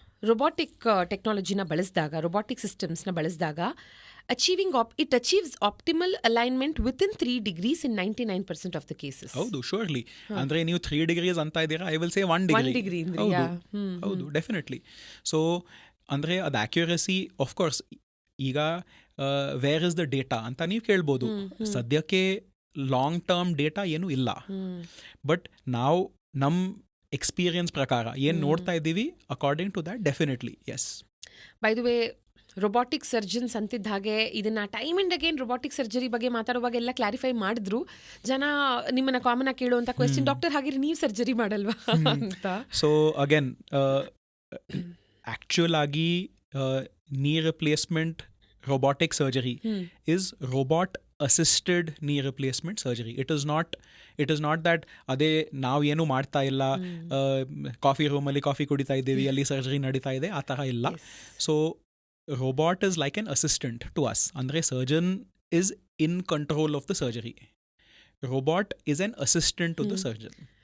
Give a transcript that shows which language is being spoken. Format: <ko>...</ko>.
<kn>Robotic ಟೆಕ್ನಾಲಜಿನ ಬಳಸಿದಾಗ, robotic ಸಿಸ್ಟಮ್ಸ್ನ ಬಳಸಿದಾಗ</kn> <en>it achieves optimal alignment within 3 degrees in 99% of the cases.</en> <kn>ಹೌದು, shortly. ಅಂದ್ರೆ ನೀವು 3 degrees ಅಂತ ಇದ್ದೀರಾ,</kn> <en>I will say 1 degree.</en> <kn>ಹೌದು, ಡೆಫಿನೆಟ್ಲಿ. ಸೊ ಅಂದ್ರೆ ಅದು ಅಕ್ಯುರಸಿ ಆಫ್ ಕೋರ್ಸ್. ಈಗ</kn> <en>where is the data</en> <kn>ಅಂತ ನೀವು ಕೇಳ್ಬೋದು. ಸದ್ಯಕ್ಕೆ ಲಾಂಗ್ ಟರ್ಮ್ ಡೇಟಾ ಏನೂ ಇಲ್ಲ. ಬಟ್ ನಾವು ನಮ್ಮ ಎಕ್ಸ್ಪೀರಿಯನ್ಸ್ ಪ್ರಕಾರ ಏನು ನೋಡ್ತಾ ಇದ್ದೀವಿ,</kn> <en>According to that definitely yes.</en> <kn>By the way, robotic surgeons ಅಂತಿದ್ದ ಹಾಗೆ ಇದನ್ನ time and again robotic surgery ಬಗ್ಗೆ ಮಾತಾಡುವಾಗ ಎಲ್ಲ ಕ್ಲಾರಿಫೈ ಮಾಡಿದ್ರು. ಜನ ನಿಮ್ಮನ್ನ ಕಾಮನ್ ಆಗಿ ಕೇಳುವಂತ ಕ್ವೆಶ್ಚನ್, ಡಾಕ್ಟರ್ ಹಾಗಿದ್ರೆ ನೀವು ಸರ್ಜರಿ ಮಾಡಲ್ವಾ ಅಂತ.</kn> <en>So again actual ಆಗಿ knee replacement robotic surgery is robot assisted knee replacement surgery. It is not that</en> <kn>ಅದೇ ನಾವು ಏನು ಮಾಡ್ತಾ ಇಲ್ಲ, ಕಾಫಿ ರೂಮಲ್ಲಿ ಕಾಫಿ ಕುಡಿತಾ ಇದ್ದೀವಿ, ಅಲ್ಲಿ ಸರ್ಜರಿ ನಡೀತಾ ಇದೆ, ಆ ಥರ ಇಲ್ಲ.</kn> <en>So robot is like an assistant to us. ಅಂದರೆ surgeon is in control of the surgery, robot is an assistant to the surgeon.</en>